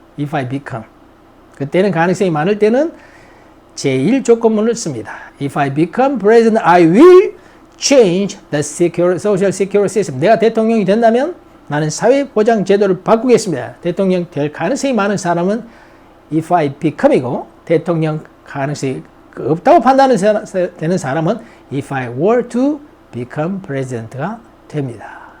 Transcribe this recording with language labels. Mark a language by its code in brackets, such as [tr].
[en] if I become. [ko] 그때는 가능성이 많을 때는 제1 조건문을 씁니다. [en] If I become president, I will change the social security system. [ko] 내가 대통령이 된다면 나는 사회보장 제도를 바꾸겠습니다. 대통령 될 가능성이 많은 사람은 [en] if I become [ko] 이고 대통령 가능성이 없다고 판단되는 사람은 [en] if I were to become president [ko] 가 됩니다.